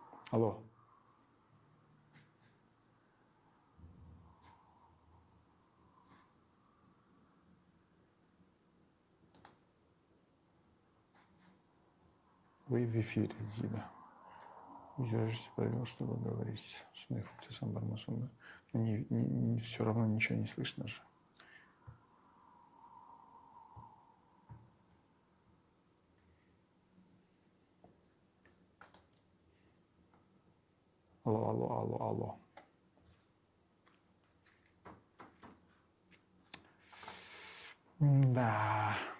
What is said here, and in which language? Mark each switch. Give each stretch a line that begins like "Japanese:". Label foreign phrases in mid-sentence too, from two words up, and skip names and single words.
Russian: Алло. Вы в эфире, Дида. Удержите правила, чтобы говорить.
Kazakh: Сондай функциясы бар ма сонда?
Russian: Все равно ничего не слышно же. Алло, алло, алло, алло. Да.